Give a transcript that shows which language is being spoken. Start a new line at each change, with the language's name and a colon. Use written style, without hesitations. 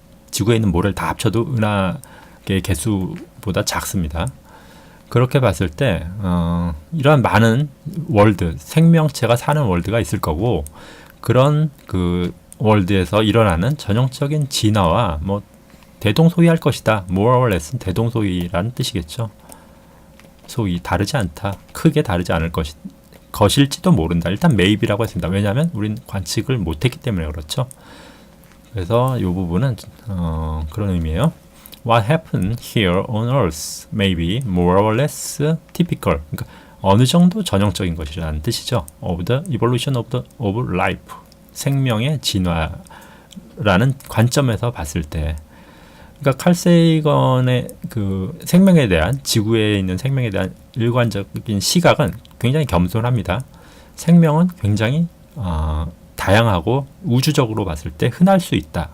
Korean: 지구에 있는 모래를 다 합쳐도 은하의 개수보다 작습니다. 그렇게 봤을 때 이러한 많은 월드, 생명체가 사는 월드가 있을 거고 그런 그 월드에서 일어나는 전형적인 진화와 뭐 대동소이할 것이다.
English: more or less
Korean: 대동소이라는 뜻이겠죠. 소위 다르지 않다. 크게 다르지 않을 것일지도 모른다. 일단 maybe라고 했습니다. 왜냐하면 우린 관측을 못했기 때문에 그렇죠. 그래서 이 부분은 그런 의미예요.
English: What happened here on Earth may be more or less typical.
Korean: 그러니까 어느 정도 전형적인 것이라는 뜻이죠.
English: Of the evolution of life.
Korean: 생명의 진화라는 관점에서 봤을 때. 그러니까 칼 세이건의 그 생명에 대한 지구에 있는 생명에 대한 일관적인 시각은 굉장히 겸손합니다. 생명은 굉장히 다양하고 우주적으로 봤을 때 흔할 수 있다.